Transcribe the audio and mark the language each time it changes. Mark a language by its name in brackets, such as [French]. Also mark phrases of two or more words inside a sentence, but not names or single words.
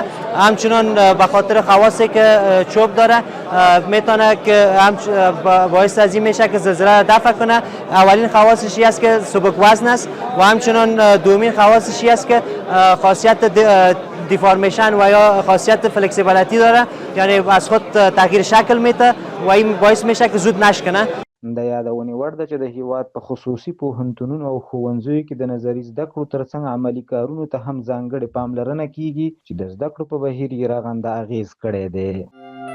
[Persian] همچنان به خاطر خواصی که چوب داره میتونه که باعث از این میشه که زلزله را دفع کنه. اولین خواصش است که سبک وزن است و همچنان دومین خواصش است که خاصیت دیفارمیشن و یا خاصیت فلکسیبیلیتی داره، یعنی از خود تغییر شکل میده و این باعث میشه که زود نشکنه. [Pashto] د یادونې وړ ده چې د هیواد په خصوصي پوهنتونونو او ښوونځیو کې د نظري زده کړو ترڅنګ عملي کارونو ته هم ځانګړې پاملرنه کیږي چې د زده کړو په بهیر یې رغنده اغېز کړی دی.